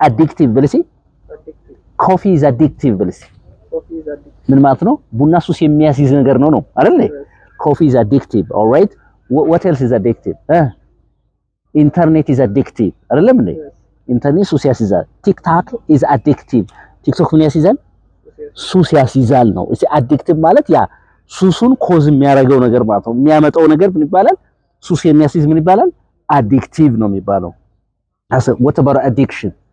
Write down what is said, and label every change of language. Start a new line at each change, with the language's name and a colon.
Amharic: addictive በልሲ coffee is addictive በልሲ ምን ማለት ነው? ቡና ሱስ የሚያስይዝ ነገር ነው አይደል?
English: coffee is addictive. all right, what else is addictive? internet is addictive
Amharic: አይደለም እንዴ? ኢንተርኔት ሱስ ያስይዛል። ቲክታክ
English: is addictive.
Amharic: ቲክቶክ ምን ያስይዛል? ሱስ ያስይዛል ነው። እሺ addictive ማለት ያ ሱሱን ኮዝ የሚያደርገው ነገር ማለት ነው። የሚያመጣው ነገር ምን ይባላል? ሱስ የሚያስይዝ ምን ይባላል?
English: addictive
Amharic: ነው የሚባለው።
English: what about addiction?